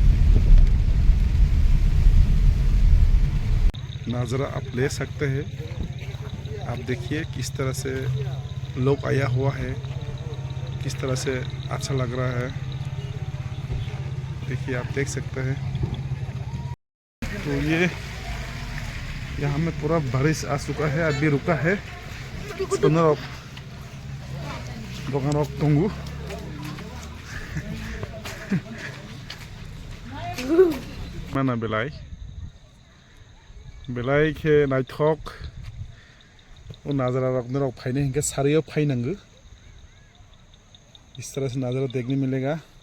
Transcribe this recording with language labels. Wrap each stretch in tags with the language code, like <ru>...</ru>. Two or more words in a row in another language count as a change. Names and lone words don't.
<hi>नज़ारा आप ले सकते हैं, आप देखिए किस तरह से लोग आया हुआ है, किस तरह से अच्छा लग रहा है। देखिए आप देख सकते हैं। तो ये यहाँ में पूरा बारिश आ चुका है, अभी रुका है।</hi> <trp>दुकान तंगू mana belai ke naithok o nazara rok norok phaine hinke sariyo phainango</trp> <hi>इस तरह से नज़ारा देखने मिलेगा।</hi>